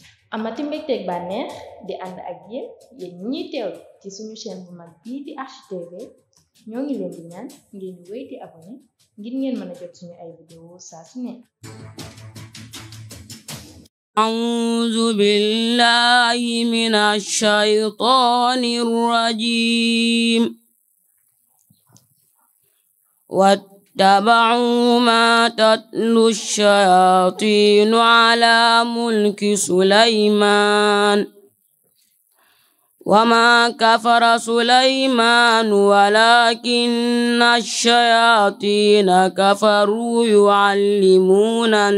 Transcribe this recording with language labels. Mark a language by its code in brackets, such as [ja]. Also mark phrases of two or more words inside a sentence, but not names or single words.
[wo] amati mbégteeg bànneex di ànd ak yéen ñiy teewlu ci suñu chaîne bu mag bii di HTV ñoo ngi leen di ñaan ngeen di wéy di abonné ngir ngeen mën a jot suñu ay vidéo saa su ne. [ar] أعوذ بالله من الشيطان الرجيم واتبعوا ما تتلو الشياطين على ملك سليمان وما كفر سليمان ولكن الشياطين كفروا يعلمون